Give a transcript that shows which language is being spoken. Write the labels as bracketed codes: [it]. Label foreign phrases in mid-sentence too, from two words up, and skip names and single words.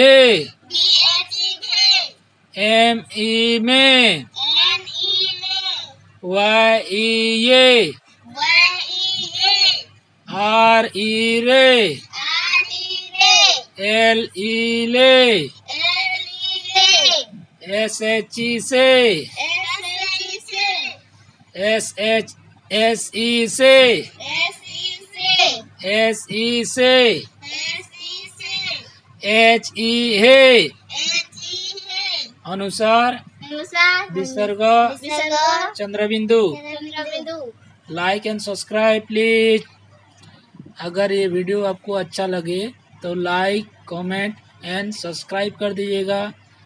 [hi] B-H-E-K, M-E-M, M-E-M, Y-E-A, Y-E-A, R-E-R, R-E-A, L-E-L, L-E-A, S-H-E-C, S-H-E-C, S-H-S-E-C, S-E-C, S-E-C, S-E-C, H-E-H, H-E-H, अनुसार अनुसार विसर्ग विसर्ग चंद्रबिंदु। चंद्रबिंदु। [en] like and subscribe please. [hi] अगर ये वीडियो आपको अच्छा लगे तो [en] like comment and subscribe [hi] कर दीजिएगा।